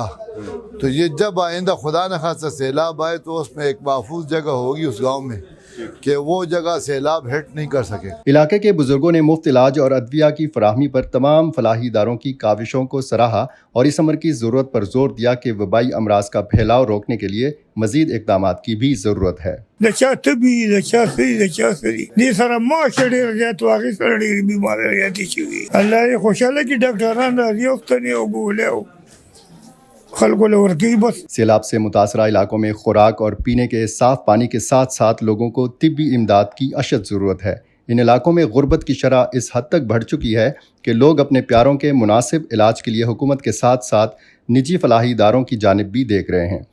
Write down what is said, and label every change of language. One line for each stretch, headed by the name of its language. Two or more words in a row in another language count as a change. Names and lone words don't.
Urdu: تو یہ جب آئندہ خدا نخواستہ سیلاب آئے تو اس میں ایک محفوظ جگہ ہوگی اس گاؤں میں کہ وہ جگہ سیلاب ہٹ نہیں کر سکے. علاقے کے بزرگوں نے مفت علاج اور ادویہ کی فراہمی پر تمام فلاحی اداروں کی کاوشوں کو سراہا اور اس امر کی ضرورت پر زور دیا کہ وبائی امراض کا پھیلاؤ روکنے کے لیے مزید اقدامات کی بھی ضرورت ہے.
Pashto: د چا تبي د چا سړي د چا سړي دې سره معاش ډېر زیات واقع سره ډېرې بیمارۍ زیاتې شوي. الله یې خوشحاله کړي، ډاکټران راځي وختنې او ګولۍ او خلکو له ورکوي. بس
Urdu: سیلاب سے متاثرہ علاقوں میں خوراک اور پینے کے صاف پانی کے ساتھ ساتھ لوگوں کو طبی امداد کی اشد ضرورت ہے. ان علاقوں میں غربت کی شرح اس حد تک بڑھ چکی ہے کہ لوگ اپنے پیاروں کے مناسب علاج کے لیے حکومت کے ساتھ ساتھ نجی فلاحی اداروں کی جانب بھی دیکھ رہے ہیں.